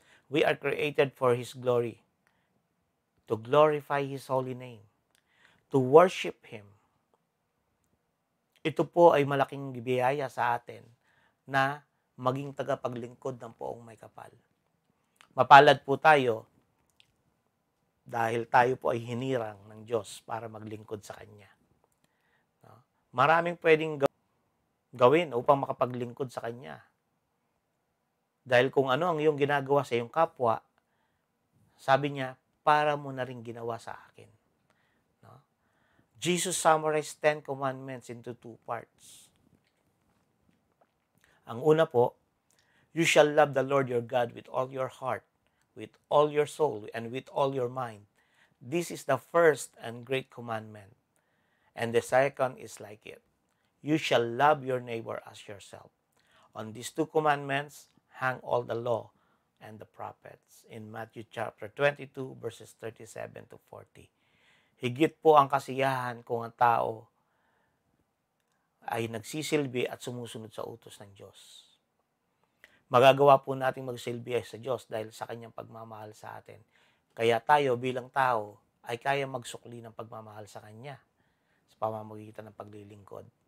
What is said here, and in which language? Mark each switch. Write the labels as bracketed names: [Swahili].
[English] We are created for His glory, to glorify His holy name, to worship Him. [Filipino] Ito po ay malaking biyaya sa atin na maging tagapaglingkod ng poong may kapal. Mapalad po tayo dahil tayo po ay hinirang ng Diyos para maglingkod sa Kanya. Maraming pwedeng gawin upang makapaglingkod sa Kanya. Dahil kung ano ang iyong ginagawa sa iyong kapwa, sabi niya, para mo na rin ginawa sa akin. [English] Jesus summarized 10 commandments into 2 parts. [Filipino] Ang una po, [English] you shall love the Lord your God with all your heart, with all your soul, and with all your mind. This is the first and great commandment. And the second is like it. You shall love your neighbor as yourself. On these 2 commandments hang all the law and the prophets. In Matthew chapter 22, verses 37 to 40. [Filipino] Higit po ang kasiyahan kung ang tao ay nagsisilbi at sumusunod sa utos ng Diyos. Magagawa po nating magsilbi sa Diyos dahil sa Kanyang pagmamahal sa atin. Kaya tayo bilang tao ay kaya magsukli ng pagmamahal sa Kanya sa pamamagitan ng paglilingkod.